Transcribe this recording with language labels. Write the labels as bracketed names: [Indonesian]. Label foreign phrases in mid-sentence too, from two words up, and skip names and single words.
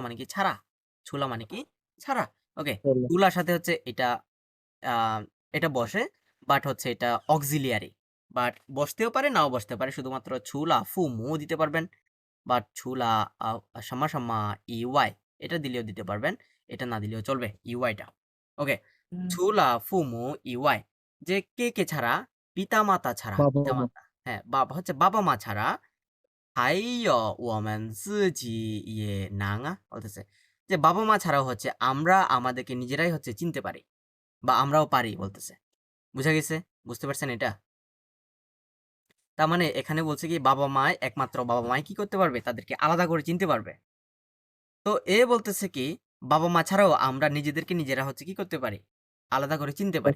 [Bangla] মানে কি ছাড়া ছুলা মানে কি ছাড়া ওকে ছুলার সাথে হচ্ছে এটা এটা বসে বাট হচ্ছে এটা অক্সিলিয়ারি বাট বসতেও পারে নাও বসতে পারে শুধুমাত্র [Chinese] 除了父母 [Bangla] দিতে পারবেন বাট ছুলা সাম্মা সাম্মা ইওয়াই এটা দিলেও দিতে পারবেন এটা না দিলেও চলবে ইওয়াইটা ওকে [Chinese] 除了父母以外 [Bangla] যে কে কে ছাড়া পিতা মাতা ছাড়া বাবা, মা। পিতা মাতা হ্যাঁ বাবা হচ্ছে বাবা মা ছাড়া [Chinese] 还有我们自己也能啊 [Bangla] বলতেছে যে বাবা মা ছাড়াও হচ্ছে আমরা আমাদেরকে নিজেরাই হচ্ছে চিনতে পারি বা আমরাও পারি বলতেছে বুঝা গেছে বুঝতে পারছেন এটা তার মানে এখানে বলছে কি বাবা মাই একমাত্র বাবা মাই কি করতে পারবে তাদেরকে আলাদা করে চিনতে পারবে তো এ বলতেছে কি বাবা মা ছাড়াও আমরা নিজেদেরকে নিজেরা হচ্ছে কি করতে পারি আলাদা করে চিনতে পারি